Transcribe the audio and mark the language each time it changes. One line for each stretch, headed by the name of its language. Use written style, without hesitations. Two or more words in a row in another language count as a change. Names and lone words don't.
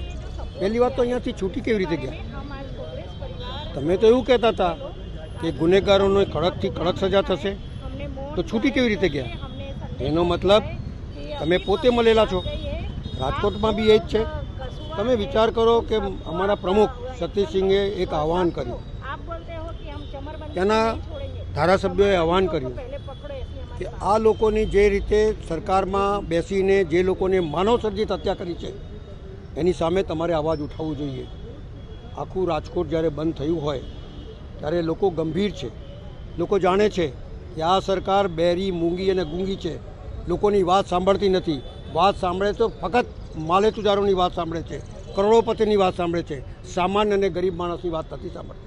Gujarati: પહેલી વાત તો અહીંયાથી છૂટી કેવી રીતે ગયા? તમે તો એવું કહેતા થા કે ગુનેગારોને કડકથી કડક સજા થશે, તો છૂટી કેવી રીતે ગયા? એનો મતલબ તમે પોતે મળેલા છો। રાજકોટમાં બી એજ છે। તમે વિચાર કરો કે અમારા પ્રમુખ સતીશ સિંહે એક આહ્વાન કર્યું, ત્યાંના ધારાસભ્યોએ આહ્વાન કર્યું કે આ લોકોની જે રીતે સરકારમાં બેસીને જે લોકોને માનવસર્જિત હત્યા કરી છે એની સામે તમારે અવાજ ઉઠાવવો જોઈએ। आखું રાજકોટ જ્યારે બંધ થયું હોય ત્યારે લોકો ગંભીર છે। લોકો જાણે છે કે આ સરકાર બેરી મૂંગી અને ગૂંગી છે, લોકોની વાત સાંભળતી નથી। વાત સાંભળે તો ફક્ત માલેતુજારોની વાત સાંભળે છે, કરોડોપતિની વાત સાંભળે છે, સામાન્ય અને ગરીબ માણસની વાત નથી સાંભળતી।